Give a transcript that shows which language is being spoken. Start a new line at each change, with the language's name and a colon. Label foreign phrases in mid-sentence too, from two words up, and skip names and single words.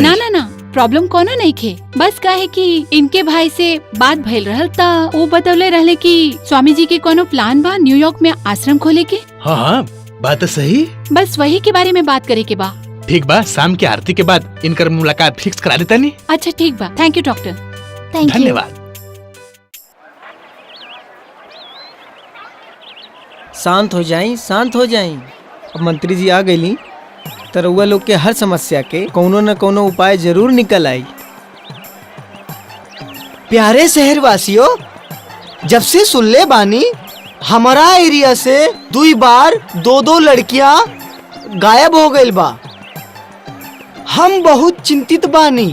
Bhojpuri: ना ना ना, प्रॉब्लम कोनो नहीं खे। बस का है कि इनके भाई से बात भइल रहल ता वो बतौले रहले कि स्वामी जी के कोनो प्लान बा न्यूयॉर्क में आश्रम खोले के। हाँ हाँ, बात तो सही। बस वही के बारे में बात करे के बा। ठीक बा, शाम की आरती के बाद इनकर मुलाकात फिक्स करा देता नहीं। अच्छा ठीक बा,
English: Thank you doctor. Thank you.
Bhojpuri: धन्यवाद। शांत हो जाई, शांत हो जाई। अब मंत्री जी आ गईली तो रउआ लोग के हर समस्या के कोनो न कोनो उपाय जरूर निकल आई। प्यारे शहरवासियों, जब से सुनले बानी हमारा एरिया से 2 बार 2 लड़कियां गायब हो गइल बा, हम बहुत चिंतित बानी।